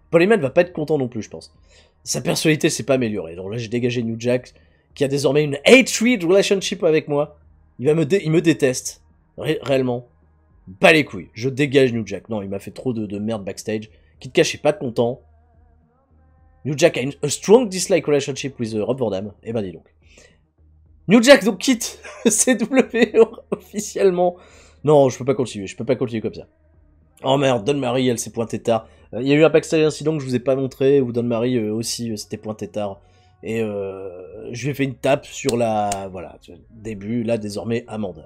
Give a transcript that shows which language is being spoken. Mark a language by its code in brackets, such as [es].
[fr] Paul Heyman va pas être content non plus, je pense. Sa personnalité s'est pas améliorée. Donc là, j'ai dégagé New Jack, qui a désormais une hate-read relationship avec moi. Il me déteste. Réellement. Pas les couilles. Je dégage New Jack. Non, il m'a fait trop de merde backstage. Kid Cash est pas content. [en] New Jack a a strong dislike relationship with Rob Van Dam. [fr] Eh ben dis donc. New Jack donc quitte CW officiellement. Non, je peux pas continuer comme ça. Oh merde, Don Marie, elle s'est pointée tard. Il y a eu un backstage incident que je vous ai pas montré, où Don Marie aussi s'était pointé tard. Et je lui ai fait une tape sur voilà, début, là désormais, amende.